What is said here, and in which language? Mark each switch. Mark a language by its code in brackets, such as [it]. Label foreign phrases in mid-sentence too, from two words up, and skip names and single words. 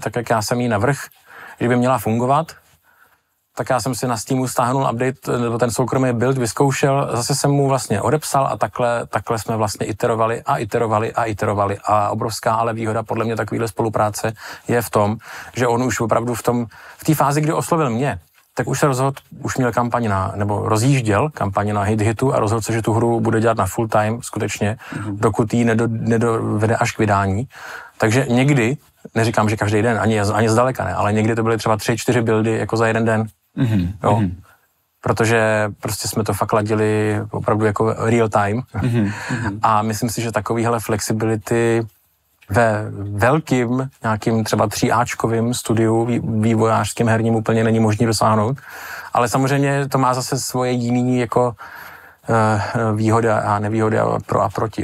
[cs] tak jak já jsem jí navrhl, že by měla fungovat, tak já jsem si na Steamu stáhnul update, nebo ten soukromý build vyzkoušel, zase jsem mu vlastně odepsal a takhle jsme vlastně iterovali a obrovská ale výhoda podle mě takovýhle spolupráce je v tom, že on už opravdu v té fázi, kdy oslovil mě, tak už se rozhodl, už měl kampaň nebo rozjížděl kampaň na hitu a rozhodl se, že tu hru bude dělat na [en] full time [cs] skutečně, dokud ji nedovede až k vydání. Takže někdy, neříkám, že každý den, ani zdaleka ne, ale někdy to byly třeba 3-4 buildy jako za jeden den. Jo. Protože prostě jsme to fakt ladili opravdu jako [en] real time. [cs] A myslím si, že takovýhle flexibility ve velkým nějakým třeba 3Ačkovým studiu vývojářským herním úplně není možné dosáhnout. Ale samozřejmě to má zase svoje jiný jako výhoda a nevýhoda pro a proti.